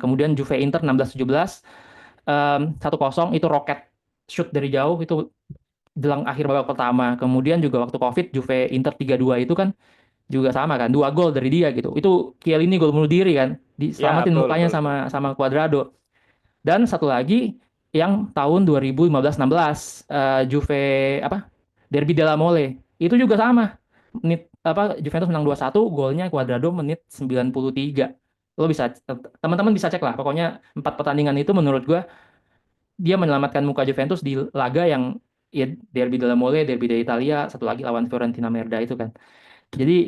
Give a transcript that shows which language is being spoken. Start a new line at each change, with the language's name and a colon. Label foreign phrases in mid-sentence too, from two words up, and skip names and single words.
Indonesian: Kemudian Juve Inter 16-17 1-0 itu roket shoot dari jauh itu jelang akhir babak pertama. Kemudian juga waktu Covid Juve Inter 3-2 itu kan juga sama kan, 2 gol dari dia gitu. Itu Chiellini gol bunuh diri kan, ya diselamatin betul mukanya betul betul. sama sama Cuadrado. Dan satu lagi yang tahun 2015-16 Juve apa? Derby della Mole. Itu juga sama. Menit apa Juventus menang 2-1, golnya Cuadrado menit 93. Lo bisa teman-teman bisa cek lah. Pokoknya 4 pertandingan itu menurut gua dia menyelamatkan muka Juventus di laga yang ya Derby della Mole, Derby d'Italia, satu lagi lawan Fiorentina Merda itu kan. Jadi